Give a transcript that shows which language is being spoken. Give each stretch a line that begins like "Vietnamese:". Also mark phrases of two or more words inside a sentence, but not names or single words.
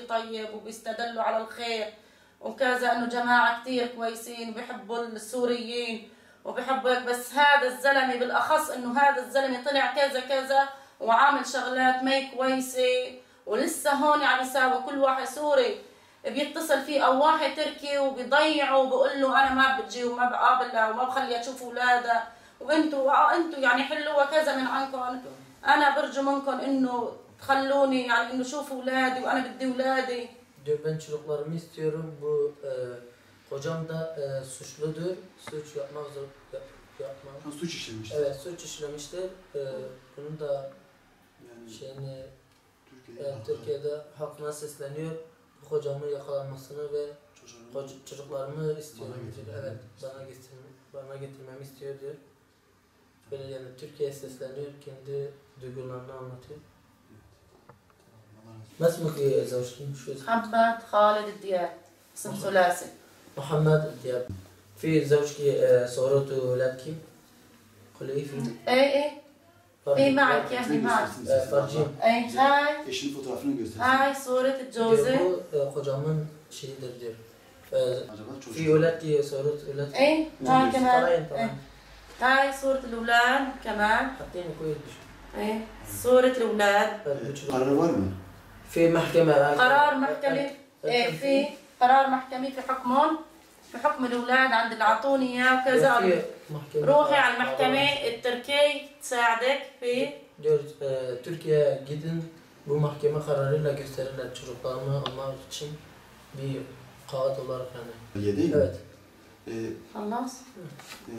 Arabic: طيب وبيستدلوا على الخير وكذا انه جماعه كثير كويسين وبيحبوا السوريين وبيحبوا هيك بس هذا الزلمه بالاخص انه هذا الزلمه طلع كذا كذا وعامل شغلات ما كويسه ولسه هون عم يساوي كل واحد سوري بيتصل فيه او واحد تركي وبيضيعه وبقول له انا ما بجي وما بقابلها وما بخليها تشوف اولادها وانتوا يعني حلوها كذا من عنكم. انا برجو منكم انه تخلوني يعني انه شوفوا اولادي وانا بدي اولادي.
Turkish: Diyor ben çocuklarımı istiyorum bu kocam da suçludur suç yapmak suç işlemiştir. Evet suç işlemiştir. Bunun da yani şeyini Türkiye'de halkına sesleniyor. Bu kocamı yakalanmasını ve çocuklarımı istiyor. Evet bana getirmemi istiyor diyor. Böyle yani Türkiye'ye sesleniyor. Kendi duygularını anlatıyor.
Arabic: ما اسمك يا زوجتي؟ شو اسمك؟ محمد خالد الدياب اسم ثلاثي. محمد الدياب. في زوجك صورته ولادك؟ قولي في. ايه ايه معك يا اخي معك. فرجيم. ايه هاي.
Turkish: Eşinin fotoğrafını göster.
Arabic: هاي صورة جوزي.
Turkish: Bu kocamın şeyidir diyor. Acaba çocuk.
Arabic: في ولادك صورة ولادك؟ ايه هاي كمان. طبعا. هاي صورة الأولاد كمان. حاطيني كويس. ايه صورة الأولاد.
Turkish: Kararı var mı?
Arabic: في محكمة. قرار محكمة. ايه في قرار محكمة في حكمهم في حكم الأولاد عند اللي أعطوني إياه وكذا. روحي على المحكمة يساعدك في
Turkish: Diyor Türkiye'ye gidin, bu mahkeme kararıyla gösterirler çocuklarımı almak için bir kağıt olarak yani. Yedi mi? Evet. E,
Arabic: خلاص